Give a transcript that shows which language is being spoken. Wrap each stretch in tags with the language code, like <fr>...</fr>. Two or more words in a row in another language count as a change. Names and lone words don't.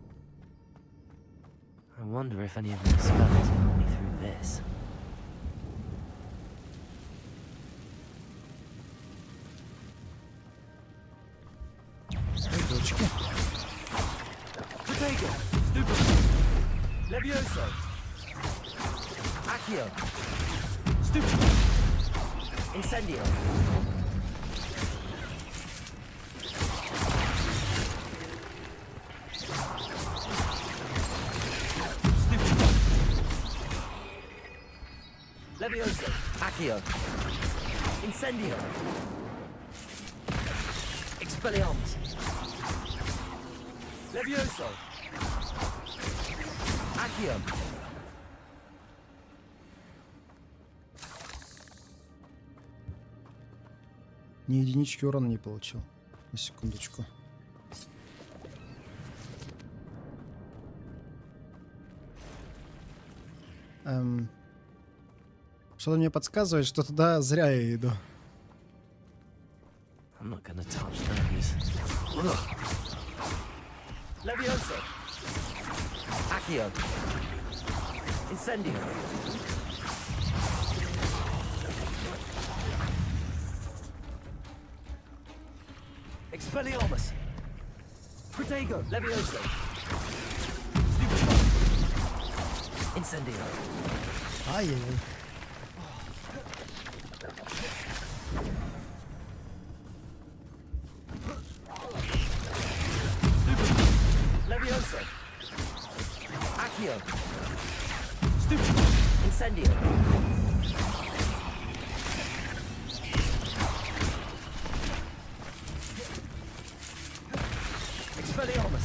<en>I wonder if any of my spells help me through this.</en> <ru>Дочки.</ru> <en>Potato! Stupid! Levioso! Accio! Stupid! Incendio! Levioso! Accio! Incendio! Expelliarmus! Levioso! Accio!</en> <ru>Ни единички урона не получил. На секундочку. Что-то мне подсказывает, что туда зря я иду.</ru> <en>I'm not gonna touch those. Levioso! Accio! Incendio. Expelliarmus. Protego. Levioso. Stupefy. Incendio.</en> <ru>Ай-яй-яй.</ru> <en>Levioso. Accio. Stupefy. Incendio. Expelliarmus.</en>